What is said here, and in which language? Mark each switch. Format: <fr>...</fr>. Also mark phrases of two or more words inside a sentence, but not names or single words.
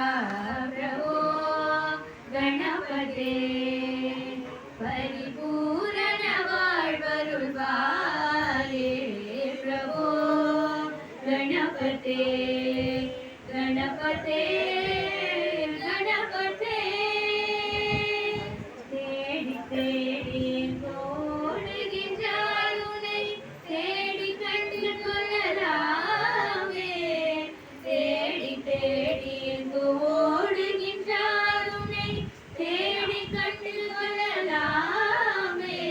<sa>प्रभो गणपते परिपूर्ण வாழ்வருள்வாயே. प्रभो गणपते गणपते गणपते</sa> <ta>தேடி தேடி ஓடுகின்றாய் உன்னை தேடி கண்டு கொள்ளலாமே. தேடி தேடி ஓடுகின்றாய் உன்னை தேடி கண்டு கொள்ளலாமே.</ta>